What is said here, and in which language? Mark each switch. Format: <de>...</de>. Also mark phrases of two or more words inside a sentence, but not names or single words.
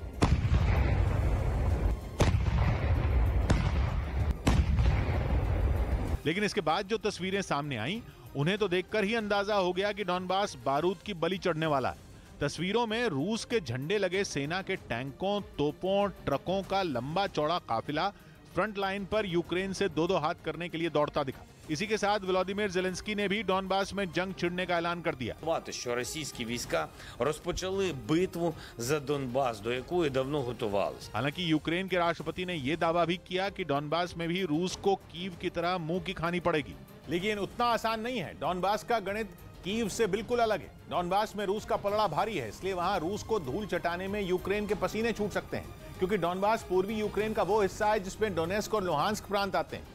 <hi>लेकिन इसके बाद जो तस्वीरें सामने आई, उन्हें तो देखकर ही अंदाजा हो गया कि डॉनबास बारूद की बलि चढ़ने वाला है। तस्वीरों में रूस के झंडे लगे सेना के टैंकों, तोपों, ट्रकों का लंबा चौड़ा काफिला</hi> <en>front line</en> <hi>पर यूक्रेन से दो हाथ करने के लिए दौड़ता दिखा। इसी के साथ व्लादिमीर जेलेंस्की ने भी डॉनबास में जंग छिड़ने का ऐलान कर दिया।</hi> <uk>Що російські війська розпочали битву за Донбас, до якої давно готувалися.</uk> <hi>हालांकि यूक्रेन के राष्ट्रपति ने यह दावा भी किया कि डॉनबास में भी रूस को कीव की तरह मुंह की खानी पड़ेगी। लेकिन उतना आसान नहीं है। डॉनबास का गणित कीव से बिल्कुल अलग है। डॉनबास में रूस का पलड़ा भारी है, इसलिए वहां रूस को धूल चटाने में यूक्रेन के पसीने छूट सकते हैं, क्योंकि डॉनबास पूर्वी यूक्रेन का वो हिस्सा है जिसमें डोनेस्क और लुहांस्क प्रांत आते हैं।</hi>